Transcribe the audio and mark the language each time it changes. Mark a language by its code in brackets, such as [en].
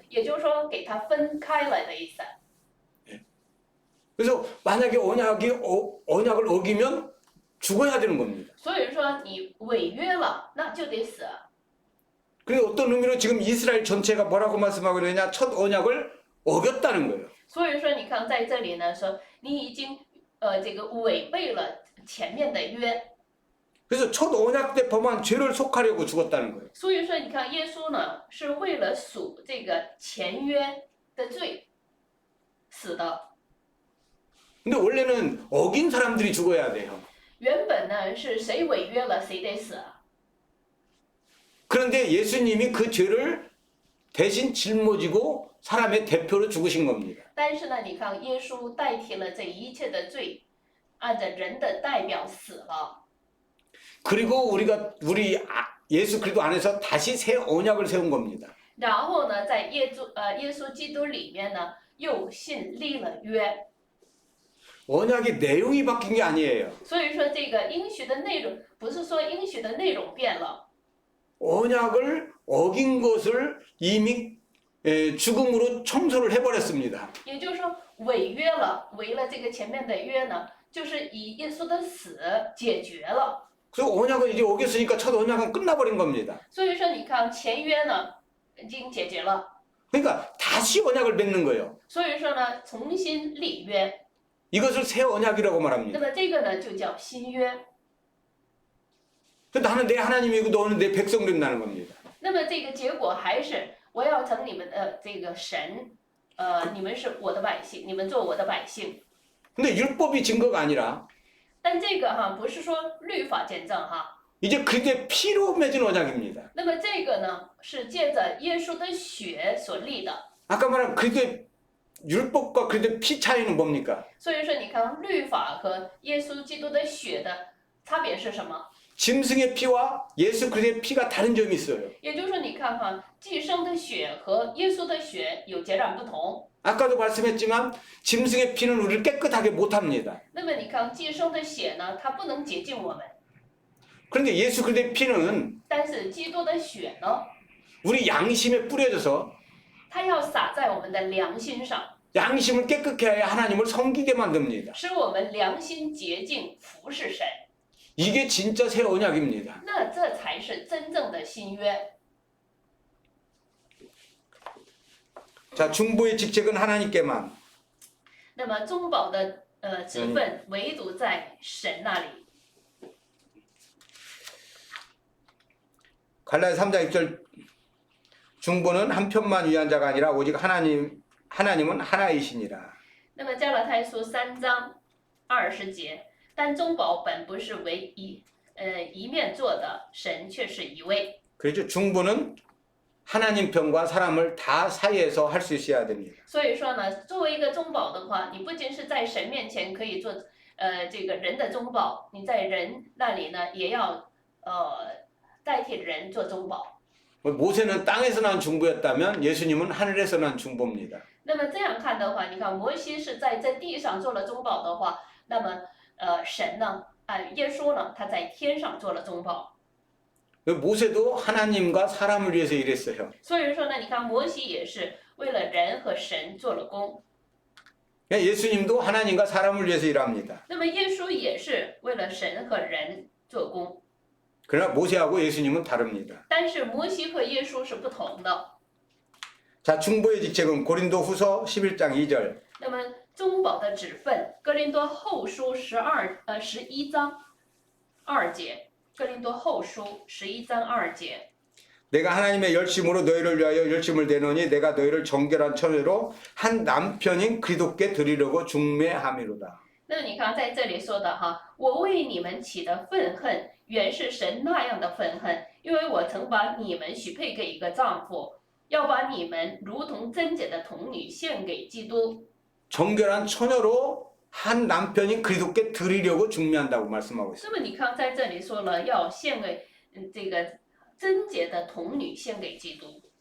[zh] 也就是说给它分开了的意思。 [ko] 그래서 만약에 언약을 어기면 죽어야 되는 겁니다. [zh] 所以说你违约了，那就得死。 [ko] 그리고 어떤 의미로 지금 이스라엘 전체가 뭐라고 말씀하고 있느냐? 첫 언약을 어겼다는 거예요. [zh] 所以说你看在这里呢，说你已经这个违背了前面的约。 [ko] 그래서 첫 언약 때 범한 죄를 속하려고 죽었다는 거예요. [zh] 所以说你看耶稣呢，是为了赎这个前约的罪死的。 [ko] 근데 원래는 어긴 사람들이 죽어야 돼요. [zh] 原本呢是谁违约了谁得死， [ko] 그런데 예수님이 그 죄를 대신 짊어지고 사람의 대표로 죽으신 겁니다. [zh] 但是呢，你看耶稣代替了这一切的罪，按照人的代表死了。 [ko] 그리고 우리 예수 그리스도 안에서 다시 새 언약을 세운 겁니다. [zh] 然后呢，在耶稣基督里面呢，又信立了约。 [ko] 언약의 내용이 바뀐 게 아니에요. [zh] 所以说，这个应许的内容不是说应许的内容变了， [ko] 언약을 어긴 것을 이미 죽음으로 청소를 해버렸습니다. [zh] 也就是说违约了，违了这个前面的约呢，就是以耶稣的死解决了。 [ko] 그래서 언약을 이제 어겼으니까 첫 언약은 끝나버린 겁니다. [zh] 所以说，你看前约呢已经解决了， [ko] 그러니까 다시 언약을 맺는 거예요. [zh] 所以说呢，重新立约。 [ko] 이것을 새 언약이라고 [zh] 那 [ko] 말합니다. [zh] 么这个呢，就叫新约。 [ko] 나는 내 하나님이고 너는 내 백성 된다는 겁니다. [zh] 那么这个结果还是我要成你们的这个神，你们是我的百姓，你们做我的百姓。 [ko] 근데 율법이 증거가 아니라 [zh] 但这个不是说律法见证哈， [ko] 이제 그리스도의 피로 맺은 언약입니다. [zh] 那么这个呢是借着耶稣的血所立的。 [ko] 아까 말한 그리스도의 율법과 그리스도의 피 차이는 뭡니까? [zh] 所以说，你看律法和耶稣基督的血的差别是什么？ [ko] 짐승의 피와 예수 그리스도의 피가 다른 점이 있어요. [zh] 也就是说，你看寄生的血和耶稣的血有截然不同。 [ko] 아까도 말씀했지만 짐승의 피는 우리를 깨끗하게 못합니다. [zh] 那么你看寄生的血呢，它不能洁净我们， [ko] 그런데 예수 그리스도의 피는 [zh] 但是基督的血呢， [ko] 우리 양심에 뿌려져서 [zh] 它要洒在我们的良心上。 [ko] 양심을 깨끗게 하여 하나님을 섬기게 만듭니다. [zh] 使我们良心洁净，服侍神。 [ko] 이게 진짜 새 언약입니다. [zh] 那这才是真正的新约。 [ko] 자, 중보의 직책은 하나님께만. [zh] 那么中保的职分唯独在神那里。 [ko] 갈라디아 3장 1절 중보는 한 편만 위한 자가 아니라 오직 하나님은 하나이시니라. [zh] 那么加拉太书3章20节，但中保本不是为一面做的，神却是一位。 [ko] 그렇죠. 중보는 하나님 편과 사람을 다 사이에서 할 수 있어야 됩니다. [zh] 所以说呢，作为一个中保的话，你不仅是在神面前可以做这个人的中保，你在人那里呢也要代替人做中保。 [ko] 모세는 땅에서 난 중보였다면 예수님은 하늘에서 난 중보입니다. [zh] 那么这样看的话，你看摩西是在地上做了中保的话，那么神呢，耶稣呢，他在天上做了中保。 [ko] 모세도 하나님과 사람을 위해서 일했어요. [zh] 所以说呢，你看摩西也是为了人和神做了工。 [ko] 예수님도 하나님과 사람을 위해서 일합니다. [zh] 那么耶稣也是为了神和人做工， [ko] 그러나 모세하고 예수님은 다릅니다. [zh] 但是摩西和耶稣是不同的。 [ko] 자, 중보의 직책은 고린도후서 11장 2절. [zh] 那么中保的职分，哥林多后书11章2节，哥林多后书11章2节。 [ko] 내가 하나님의 열심으로 너희를 위하여 열심을 내노니 내가 너희를 정결한 처녀로 한 남편인 그리스도께 드리려고 중매함이로다. [zh] 那你看在这里说的我为你们起的愤恨，原是神那样的愤恨，因为我曾把你们许配给一个丈夫，要把你们如同贞洁的童女献给基督。 [ko] 정결한 처녀로 한 남편인 그리스도께 드리려고 중매한다고 말씀하고 있어요. [zh] 那么你看在这里说了，要献给这个贞洁的童女献给基督。